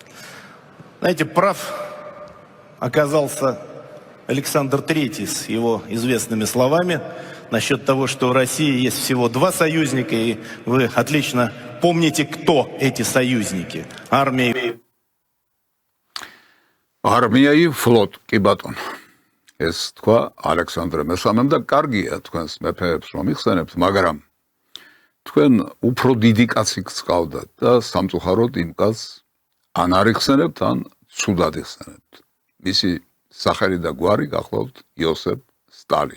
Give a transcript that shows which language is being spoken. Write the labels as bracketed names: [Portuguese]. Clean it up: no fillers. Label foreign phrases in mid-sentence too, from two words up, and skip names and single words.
[Russian] Знаете, прав оказался Александр III с его известными словами насчет того, что в России есть всего 2 союзника, и вы отлично помните, кто эти союзники. Армия. Армия и флот, [Georgian] კი ბატონო. ეს თქვა ალექსანდრე მესამემ და კარგია თქვენს მეფეებს რომ იხსენებთ, მაგრამ თქვენ უფრო დიდი კაცი გწყავდათ და სამწუხაროდ იმ კაცს ან არ იხსენებთ, ან ცუდად იხსენებთ. მისი სახელი და გვარი გახლავთ იოსებ სტალინი.